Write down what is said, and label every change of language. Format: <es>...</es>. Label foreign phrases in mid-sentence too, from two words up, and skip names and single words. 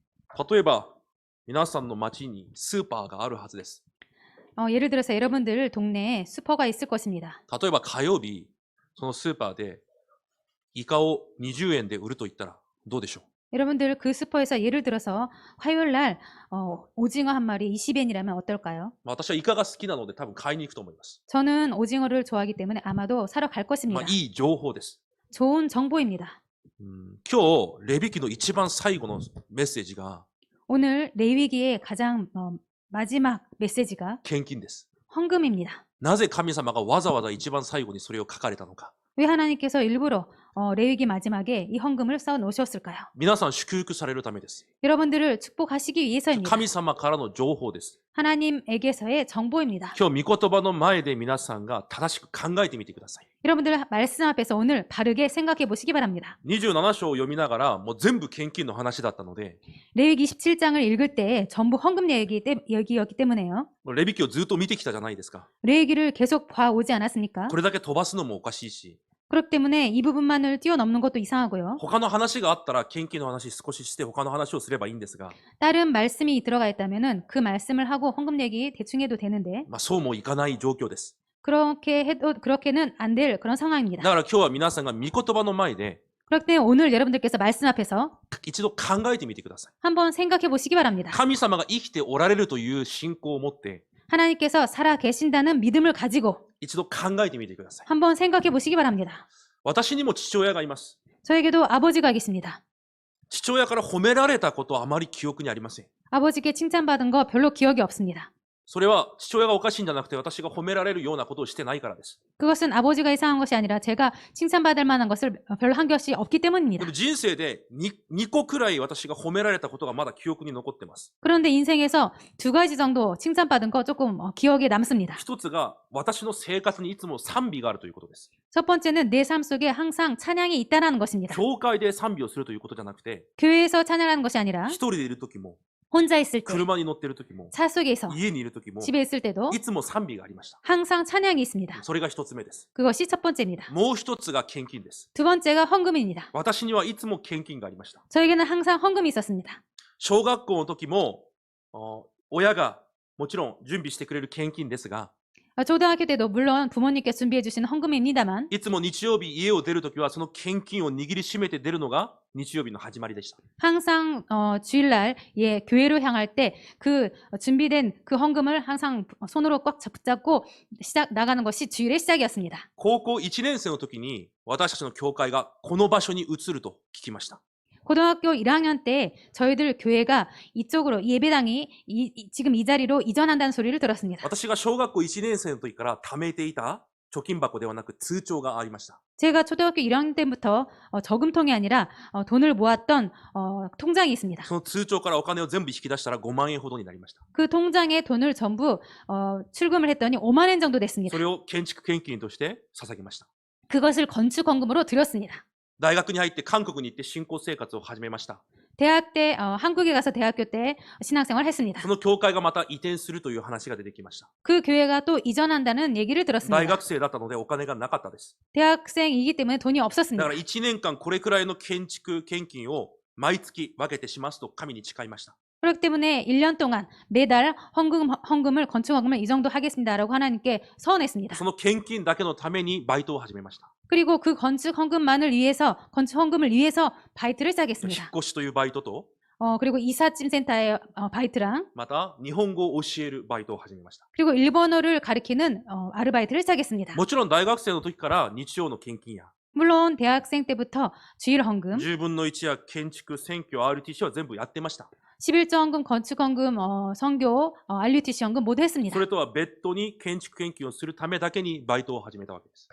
<ja>例えば、皆さんの町にスーパーがあるはずです。</ja> <ko>예를 들어서 여러분들 동네에 슈퍼가 있을 것입니다.</ko> <ja>例えば火曜日、そのスーパーでイカを20円で売ると言ったらどうでしょう？</ja> <ko>여러분들 그 슈퍼에서 예를 들어서 화요일 날 오징어 한 마리 20엔이라면 어떨까요?</ko> <ja>私はイカが好きなので多分買いに行くと思います。</ja> <ko>저는 오징어를 좋아하기 때문에 아마도 사러 갈 것입니다.</ko> <ja>いい情報です。</ja> <ko>좋은 정보입니다.</ko> <ja>今日、レビ記の一番最後のメッセージが</ja> <ko>오늘 레위기의 가장 마지막 메시지가</ko> <ja>献金です。</ja> <ko>헌금입니다.</ko> <ja>なぜ神様がわざわざ一番最後にそれを書かれたのか。</ja> <ko>왜 하나님께서 일부러 레위기 마지막에 이 헌금을 쌓아 놓으셨을까요?</ko> <ja>皆さん祝福されるためです。</ja> <ko>여러분들을 축복하시기 위해서입니다.</ko> <ja>神様からの情報です。</ja> <ko>하나님에게서의 정보입니다.</ko> <ja>今日、御言葉の前で皆さんが正しく考えてみてください。</ja> <ko>여러분들 말씀 앞에서 오늘 바르게 생각해 보시기 바랍니다.</ko> <ja>27 章を読みながら、もう全部献金の話だったので、</ja> <ko>레위기 17장을 읽을 때 전부 헌금 얘기였기 때문에요.</ko> <ja>レビ記をずっと見てきたじゃないですか。</ja> <ko>레위기를 계속 봐오지 않았습니까?</ko> <ja>これだけ飛ばすのもおかしいし、</ja> <ko>그렇기 때문에 이 부분만을 뛰어넘는 것도 이상하고요.</ko> <ja>他の話があったら献金の話少しして他の話をすればいいんですが、</ja> <ko>다른 말씀이 들어가 있다면은 그 말씀을 하고 헌금 얘기 대충 해도 되는데</ko> <ja>そうもいかない状況です。</ja> <ko>그렇게는 안 될 그런</ko> <ja>だ</ja> <ko>상황입니다.</ko> <ja>から今日は皆さんが御言葉の前で</ja> <ko>그렇기 때문에 오늘 여러분들께서 말씀 앞에서</ko> <ja>一度考えてみてください。</ja> <ko>한번 생각해 보시기 바랍니다.</ko> <ja>神様が生きておられるという信仰を持って、</ja> <ko>하나님께서 살아 계신다는 믿음을 가지고</ko> <ja>一度考えてみてください。</ja> <ko>한번 생각해 보시기 바랍니다.</ko> <ja>私にも父親がいます。</ja> <ko>저에게도 아버지가 계십니다.</ko> <ja>父親から褒められたことはあまり記憶にありません。</ja> <ko>아버지께 칭찬받은 거 별로 기억이 없습니다.</ko> <ja>それは父親がおかしいんじゃなくて私が褒められるようなことをしてないからです。</ja> <ko>그것은 아버지가 이상한 것이 아니라 제가 칭찬받을 만한 것을 별로 한 것이 없기</ko> <ja>で</ja> <ko>때문입니다.</ko> <ja>も人生で 2個くらい私が褒められたことがまだ記憶に残ってます。</ja> <ko>그런데 인생에서 2가지 정도 칭찬받은 거 조금 기억에 남습니다.</ko> <ja>一つが私の生活にいつも賛美があるということです。</ja> <ko>첫 번째는 내 삶 속에 항상 찬양이 있다는 것입니다.</ko> <ja>教会で賛美をするということじゃなくて、</ja> <ko>교회에서 찬양하는 것이 아니라</ko> <ja>一人でいる時も、</ja> <ko>혼자 있을 때,</ko> <ja>車に乗っている時も、</ja> <ko>차 속에서,</ko> <ja>家にいる時も、</ja> <ko>집에 있을 때도</ko> <ja>いつも賛美がありました。</ja> <ko>항상 찬양이 있습니다.</ko> <ja>それが一つ目です。</ja> <ko>그것이 첫 번째입니다.</ko> <ja>もう一つが献金です。</ja> <ko>두 번째가 헌금입니다.</ko> <ja>私にはいつも献金がありました。</ja> <ko>저에게는 항상 헌금이 있었습니다.</ko> <ja>小学校の時も、親がもちろん準備してくれる献金ですが、</ja> <ko>초등학교 때도 물론 부모님께 준비해 주시는 헌금입니다만</ko> <ja>いつも日曜日家を出るときはその献金を握りしめて出るのが日曜日の始まりでした。</ja> <ko>항상 주일날 교회로 향할 때 그 준비된 그 헌금을 항상 손으로 꽉 붙잡고 나가는 것이 주일의 시작이었습니다.</ko> <ja>高校1年生の時に私たちの教会がこの場所に移ると聞きました。</ja> <ko>고등학교 1학년 때 저희들 교회가 이쪽으로 예배당이 지금 이 자리로 이전한다는 소리를 들었습니다.</ko> <ja>私が小学校1年生の時から貯めていた貯金箱ではなく通帳がありました。</ja> <ko>제가 초등학교 1학년 때부터 저금통이 아니라 돈을 모았던 통장이 있습니다.</ko> <ja>その通帳からお金を全部引き出したら5万円ほどになりました。</ja> <ko>그 통장에 돈을 전부 출금을 했더니 5만 원 정도 됐습니다.</ko> <ja>それを建築献金として捧げました。</ja> <ko>그것을 건축 헌금으로 드렸습니다.</ko> <ja>大学に入って韓国に行って信仰生活を始めました。</ja> <ko>대학 때 한국에 가서 대학교 때 신앙생활을 했습니다.</ko> <ja>その教会がまた移転するという話が出てきました。</ja> <ko>그 교회가 또 이전한다는 얘기를</ko> <ja>大</ja> <ko>들었습니다.</ko> <ja>学生だったのでお金がなかったです。</ja> <ko>대학생이기 때문에 돈이</ko> <ja>だ</ja> <ko>없었습니다.</ko> <ja>から1年間これくらいの建築献金を毎月分けてしますと神に誓いました。</ja> <ko>그렇기 때문에 1년 동안 매달 헌금을 건축 헌금을 이 정도 하겠습니다라고 하나님께 서원했습니다.</ko> <ja>その献金だけのためにバイトを始めました。</ja> <ko>그리고 그 건축 헌금을 위해서 바이트를</ko> <ja>引っ</ja> <ko>시작했습니다.</ko> <ja>越しというバイトと、</ja> <ko>그리고 이삿짐 센터의 바이트랑</ko> <ja>また日本語を教えるバイトを始めました。</ja> <ko>그리고 일본어를 가르치는 아르바이트를 시작했습니다.</ko> <ja>もちろん大学生の時から日曜の献金や</ja> <ko>물론 대학생 때부터 주일 헌금,</ko> <ja>10 分の1や建築、選挙、RTC は全部やってました。</ja> <ko>11조 헌금, 건축 헌금, 선교, RUTC 헌금 모두 했습니다.</ko> <ja>それとは別途に建築献金をするためだけにバイトを始めたわけです。</ja>